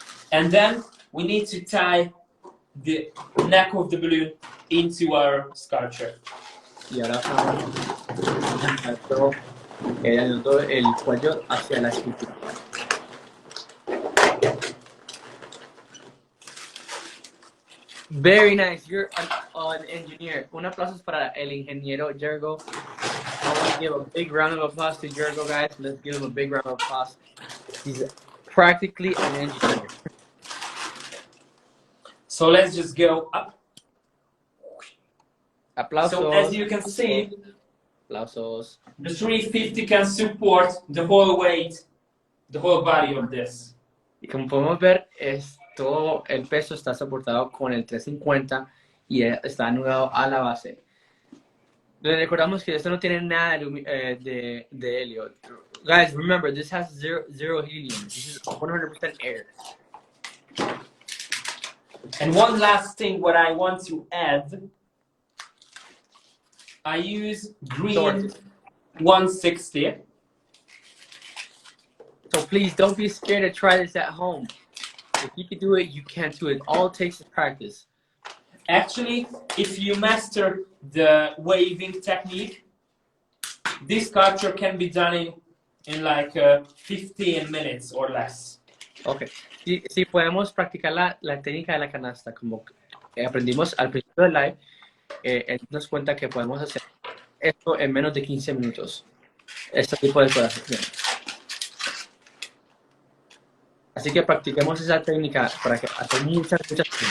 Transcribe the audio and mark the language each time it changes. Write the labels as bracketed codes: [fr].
[en] And then we need to tie the neck of the balloon into our sculpture. [es] Y ahora estamos añadiendo el cuello hacia la escultura. [en] Very nice. You're an engineer. [es] Un aplauso para el ingeniero Gergo. [en] I want to give a big round of applause to Gergo, guys. Let's give him a big round of applause. He's practically an engineer. So let's just go up. [es] Aplausos. [en] So as you can see, [es] aplausos. [en] The 350 can support the whole weight, the whole body of this. [es] Y como podemos ver, todo el peso está soportado con el 350 y está anudado a la base. Les recordamos que esto no tiene nada de helio. [en] Guys, remember, this has zero helium. This is 100% air. And one last thing what I want to add, I use green 160. So please don't be scared to try this at home. If you can do it, you can do it. All it takes is practice. Actually, if you master the waving technique, this sculpture can be done in like 15 minutes or less. Okay. [es] Si podemos practicar la técnica de la canasta, como aprendimos al principio del live, él nos cuenta que podemos hacer esto en menos de 15 minutos. Este tipo de cosas. Así que practiquemos esa técnica para que hacer muchas cosas.